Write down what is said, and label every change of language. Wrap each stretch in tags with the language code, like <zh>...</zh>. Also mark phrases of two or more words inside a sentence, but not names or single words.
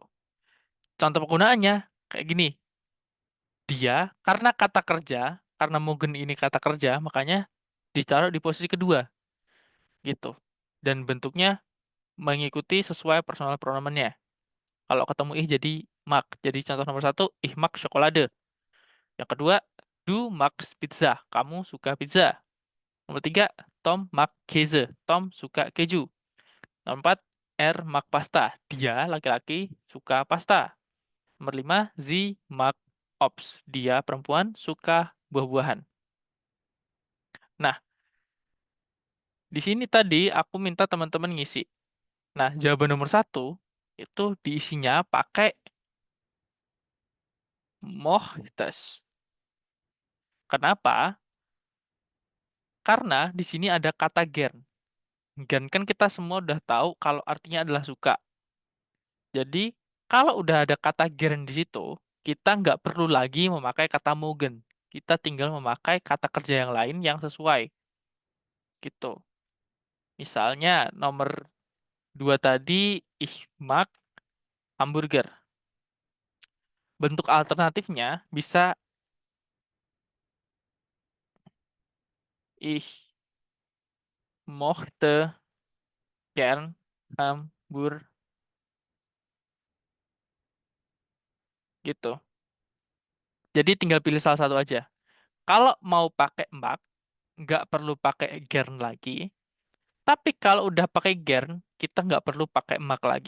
<id>Contoh penggunaannya kayak gini. Dia karena kata kerja, karena mogen ini kata kerja, makanya ditaruh di posisi kedua. Gitu. Dan bentuknya mengikuti sesuai personal pronomennya. Kalau ketemu ih jadi mak. Jadi contoh nomor 1,</id> <de>ih mak chocolade.</de> <id>Yang kedua,</id> <de>du magst pizza.</de> <id>Kamu suka pizza. Nomor 3,</id> <de>Tom mag Käse.</de> <id>Tom suka keju. Nomor 4,</id> <de>er mag pasta.</de> <id>Dia laki-laki suka pasta. Nomor 5,</id> <de>sie mag Obst.</de> <id>Dia perempuan suka buah-buahan. Nah, di sini tadi aku minta teman-teman ngisi. Nah, jawaban nomor 1 itu diisinya pakai mochtes. Kenapa? Karena di sini ada kata gern. Gern kan kita semua udah tahu kalau artinya adalah suka. Jadi, kalau udah ada kata gern di situ, kita nggak perlu lagi memakai kata mogen. Kita tinggal memakai kata kerja yang lain yang sesuai. Gitu. Misalnya, nomor 2 tadi,</id> <de>ich mag hamburger. Bentuk alternatifnya bisa ich mochte gern Hamburg gitu.</de> <id>Jadi tinggal pilih salah satu aja. Kalau mau pakai mak, nggak perlu pakai gern lagi. Tapi kalau udah pakai gern, kita nggak perlu pakai mak lagi.</id>